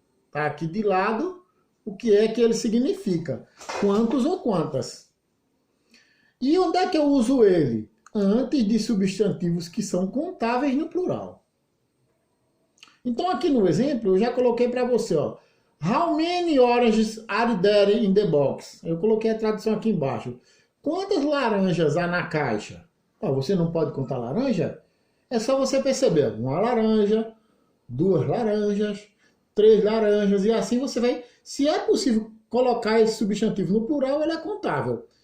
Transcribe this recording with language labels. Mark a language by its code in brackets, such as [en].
[pt] Tá aqui de lado o que é que ele significa. Quantos ou quantas. E onde é que eu uso ele? Antes de substantivos que são contáveis no plural. Então aqui no exemplo eu já coloquei para você, ó. [en] How many oranges are there in the box? [pt] Eu coloquei a tradução aqui embaixo. Quantas laranjas há na caixa? Você não pode contar laranja? É só você perceber. Uma laranja, duas laranjas, três laranjas, e assim você vai... Se é possível colocar esse substantivo no plural, ele é contável.